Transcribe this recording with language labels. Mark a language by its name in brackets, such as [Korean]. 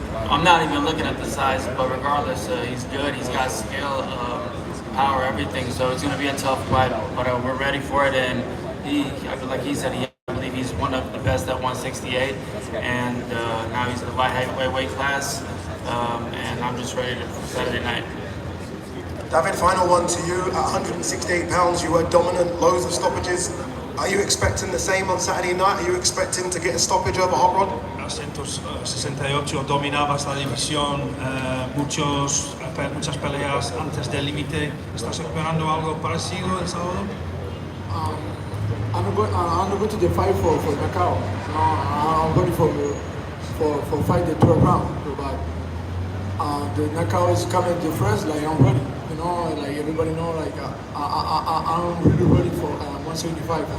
[English] I'm not even looking at the size, but regardless, he's good, he's got skill, power, everything, so it's going to be a tough fight, but we're ready for it, and like he said, I believe he's one of the best at 168, and now he's in the light heavyweight weight class, and I'm just ready for Saturday night. David, final one to you. At 168 pounds, you were dominant, loads of stoppages. Are you expecting the same on Saturday night? Are you expecting to get a stoppage over Hot Rod? [Spanish] A 168 dominabas la división, muchas peleas antes del límite. ¿Estás esperando algo parecido el sábado? [English] I'm not going to the fight for knockout. I'm going for fight the 12th round. But the knockout is coming the first. Like I'm ready. Like everybody know. Like I'm really ready for 175.